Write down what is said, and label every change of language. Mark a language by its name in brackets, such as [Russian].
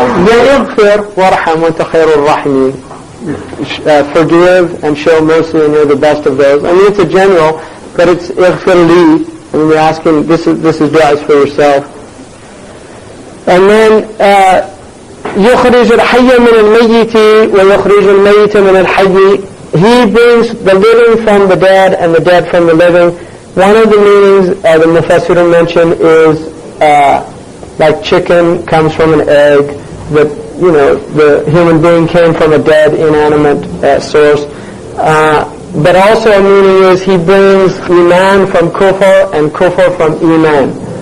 [Arabic] اغفر وارحم وانت خير الراحمين. [English] Forgive and show mercy, and you're the best of those. I mean, it's a general, but it's [Arabic] اغفر لي. [English] I mean, you're asking, this is dua for yourself. And then [Arabic] يخرج الحي من الميت ويخرج الميت من الحي. [English] He brings the living from the dead and the dead from the living. One of the meanings the Mufassirun mentioned is like chicken comes from an egg, that the human being came from a dead, inanimate source. But also a meaning is He brings iman from kufr and kufr from iman.